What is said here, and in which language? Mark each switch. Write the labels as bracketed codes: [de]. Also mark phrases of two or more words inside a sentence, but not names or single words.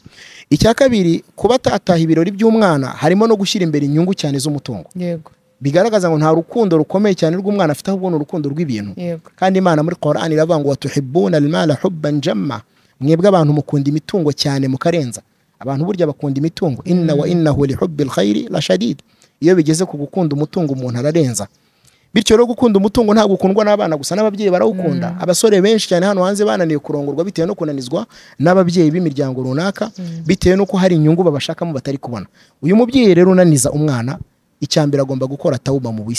[rw] Icya kabiri, kuba atataha ibirori by'umwana harimo no gushyira imbere inyungu cyane z'umutungo. Bigaragaza ngo nta rukundo rukomeye cyane rw'umwana afite, ahubwo ni urukundo rw'ibintu. Kandi Imana muri Qur'an iravuga ngo [ar] وتحبون المال حبا جما, [rw] mwebwe abantu mukunda imitungo cyane mukarenza. Abantu burya bakunda imitungo, [ar] إن وإنه لحب الخير لشديد. [rw] Iyo bigeze ku gukunda umutungo umuntu ararenza. Bityo rero gukunda umutungo ntabwo ukundwa n'abana gusa, n'ababyeyi barawukunda. Abasore benshi cyane hano hanze bananiye kurongorwa bitewe no kunanizwa n'ababyeyi b'imiryango runaka, bitewe nuko hari inyungu babashakamo batari kubona. Uyu mubyeyi rero unaniza umwana, icyambere agomba gukora tauba mu Buislamu.